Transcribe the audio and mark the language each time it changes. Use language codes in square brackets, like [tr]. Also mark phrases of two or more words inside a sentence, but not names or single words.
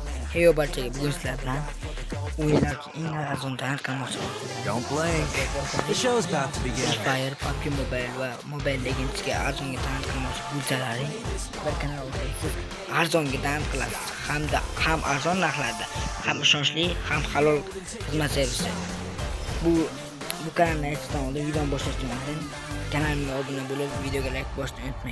[uz] Hey barchaga bugun sizlar bilan o'yinlar uchun eng arzon tanlab qilmoqchi [en] Don't blink. The show's about to begin. [uz] Free Fire, PUBG Mobile va Mobile Legends'ga arzonga tanlab qilmoqchi bo'lsalaring bir kanal orqali siz arzonga tanlab qilasiz hamda ham arzon narxlarda ham ishonchli ham halol xizmat servisi. Bu kanalni aytishdan oldin videoni boshlashdan oldin kanalimga obuna bo'lib videoga like bosishni unutmang.